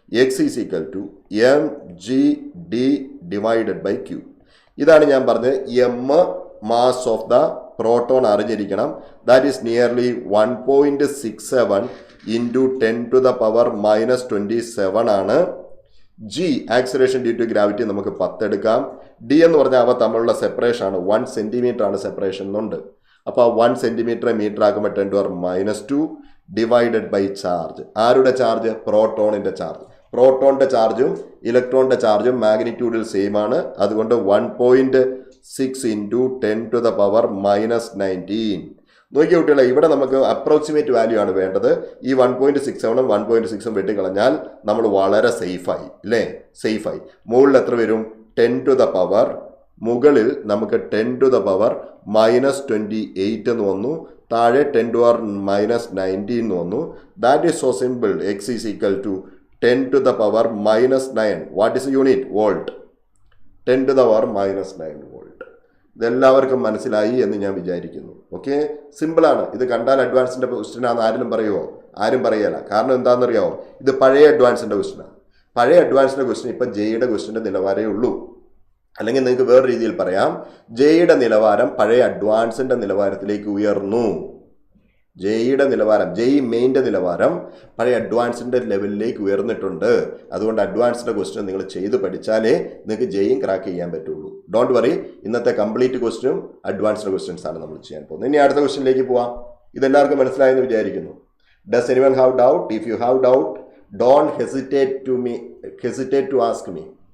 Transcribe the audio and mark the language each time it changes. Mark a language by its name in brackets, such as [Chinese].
[English] X is equal to MGD divided by Q. [Malayalam] ഇതാണ് ഞാൻ പറഞ്ഞത്. [English] M mass of the proton [Malayalam] അറിഞ്ഞിരിക്കണം. [English] That is nearly 1.67 into 10 to the power minus 27 ആണ്. [Malayalam] G acceleration due to gravity നമുക്ക് 10 എടുക്കാം. D എന്ന് പറഞ്ഞാൽ അവ തമ്മിലുള്ള സെപ്പറേഷൻ ആണ്. 1 സെൻറ്റിമീറ്റർ ആണ് സെപ്പറേഷൻ എന്നുണ്ട്. അപ്പോൾ 1 സെൻറ്റിമീറ്റർ മീറ്റർ ആക്കുമ്പോൾ [English] 10 to the power minus 2 [Malayalam] divided by charge. ആരുടെ ചാർജ്? പ്രോട്ടോണിൻ്റെ ചാർജ്. പ്രോട്ടോണിൻ്റെ ചാർജും ഇലക്ട്രോണിൻ്റെ ചാർജും മാഗ്നിറ്റ്യൂഡിൽ സെയിം ആണ്. അതുകൊണ്ട് [English] 1.6 into 10 to the power minus 19. [Malayalam] നോക്കിയ കുട്ടികളെ, ഇവിടെ നമുക്ക് അപ്രോക്സിമേറ്റ് വാല്യൂ ആണ് വേണ്ടത്. ഈ 1.67ഉം 1.6ഉം വെട്ടിക്കളഞ്ഞാൽ നമ്മൾ വളരെ സേഫായി അല്ലേ? സേഫായി. മുകളിൽ എത്ര വരും? [English] 10 to the power. [Malayalam] മുകളിൽ നമുക്ക് [English] 10 to the power minus 28 [Malayalam] എന്ന് വന്നു. താഴെ [English] 10 to the power minus 19 [Malayalam] എന്ന് വന്നു. [English] That is so simple. X is equal to 10 to the power minus 9. What is unit? Volt. 10 to the power minus 9 volt. [Malayalam] ഇതെല്ലാവർക്കും മനസ്സിലായി എന്ന് ഞാൻ വിചാരിക്കുന്നു. ഓക്കെ, സിമ്പിളാണ്. ഇത് കണ്ടാൽ അഡ്വാൻസിൻ്റെ ക്വസ്റ്റ്യൻ ആണെന്ന് ആരെങ്കിലും പറയുമോ? ആരും പറയല. കാരണം എന്താണെന്നറിയാമോ? ഇത് പഴയ അഡ്വാൻസിൻ്റെ ക്വസ്റ്റ്യനാണ്. പഴയ അഡ്വാൻസിൻ്റെ ക്വസ്റ്റ്യൻ ഇപ്പം JEEയുടെ ക്വസ്റ്റ്യൻ്റെ നിലവാരമേ ഉള്ളൂ. അല്ലെങ്കിൽ നിങ്ങൾക്ക് വേറെ രീതിയിൽ പറയാം, JEEയുടെ നിലവാരം പഴയ അഡ്വാൻസിൻ്റെ നിലവാരത്തിലേക്ക് ഉയർന്നു. JEEയുടെ നിലവാരം, JEE മെയിൻ്റെ നിലവാരം പഴയ അഡ്വാൻസിൻ്റെ ലെവലിലേക്ക് ഉയർന്നിട്ടുണ്ട്. അതുകൊണ്ട് അഡ്വാൻസിൻ്റെ ക്വസ്റ്റ്യൻ നിങ്ങൾ ചെയ്ത് പഠിച്ചാലേ നിങ്ങൾക്ക് JEE ക്രാക്ക് ചെയ്യാൻ പറ്റുള്ളൂ. [English] don't worry, [Malayalam] ഇന്നത്തെ കംപ്ലീറ്റ് ക്വസ്റ്റ്യനും അഡ്വാൻസ്ഡ് ക്വസ്റ്റ്യൻസ് ആണ് നമ്മൾ ചെയ്യാൻ പോകുന്നത്. ഇനി അടുത്ത ക്വസ്റ്റ്യനിലേക്ക് പോവാം. ഇതെല്ലാവർക്കും മനസ്സിലായെന്ന് വിചാരിക്കുന്നു. [English] Does anyone have doubt? If you have doubt, don't hesitate to ask me.